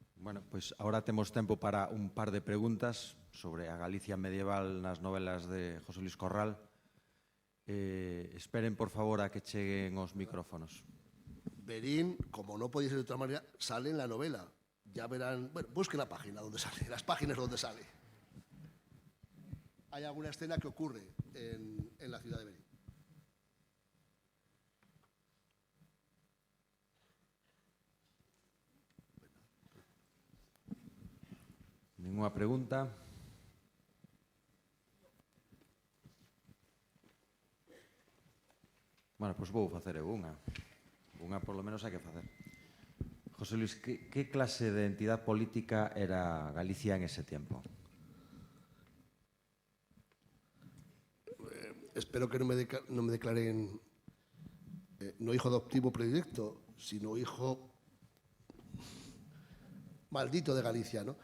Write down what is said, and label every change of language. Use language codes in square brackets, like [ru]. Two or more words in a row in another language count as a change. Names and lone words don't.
[gl] Bueno, pois agora temos tempo para un par de preguntas sobre a Galicia medieval nas novelas de José Luis Corral. Esperen, por favor, a que cheguen os micrófonos. [es] Berín, como no podía ser de otra manera, sale en la novela. Ya verán, bueno, busquen la página donde sale, las páginas donde sale. Hay alguna escena que ocurre en la ciudad de Berín. Ninguna pregunta. [gl] Bueno, pois vou facer eu unha. Unha, [es] por lo menos, [gl] hai que facer. [es] José Luis, que clase de entidad política era Galicia en ese tiempo? Espero que no me declaren no hijo adoptivo predilecto, sino hijo maldito de Galicia, ¿no?